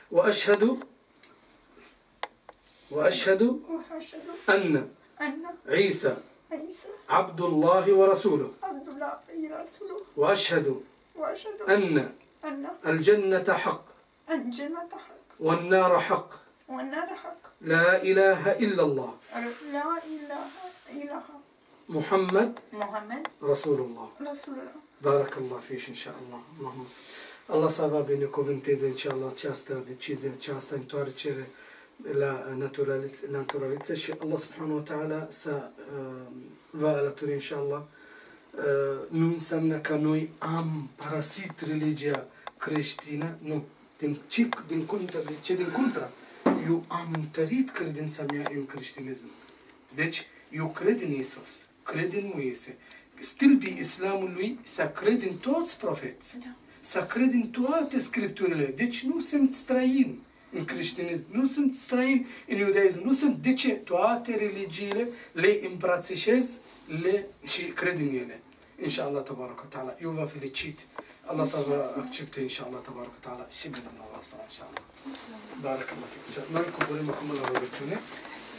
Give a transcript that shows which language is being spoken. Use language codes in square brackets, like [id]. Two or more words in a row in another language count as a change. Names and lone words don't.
[ar] وأشهد أن عيسى عبد الله ورسوله وأشهد أن الجنة حق والنار حق لا إله إلا الله محمد رسول الله بارك الله فيك إن شاء الله اللهم صل. [ro] Allah să vă binecuvânteze inshallah această decizie, această întoarcere la naturaliță și Allah [ar] سبحانه وتعالى [ro] să vă alături inshallah. Nu înseamnă că noi am parasit religia creștină, nu. Din contra, eu am întărit credința mea în creștinism. Deci, eu cred în Iisus, cred în Moise. Stâlpii islamului să cred în toți profeți, să cred în toate scripturile. Deci nu sunt străini în creștinism, nu sunt străini în iudaism, nu sunt. De ce? Toate religiile le îmbrățișez și cred în ele. [ar] إن شاء الله، تبارك تعالى. [ro] Eu vă felicit. Allah să vă accepte, [ar] إن شاء الله، تبارك تعالى. [ro] Și bine dumneavoastră, [ar] إن شاء الله. بارك الله فيكم. [ro] Noi coborâm acum la rugăciune.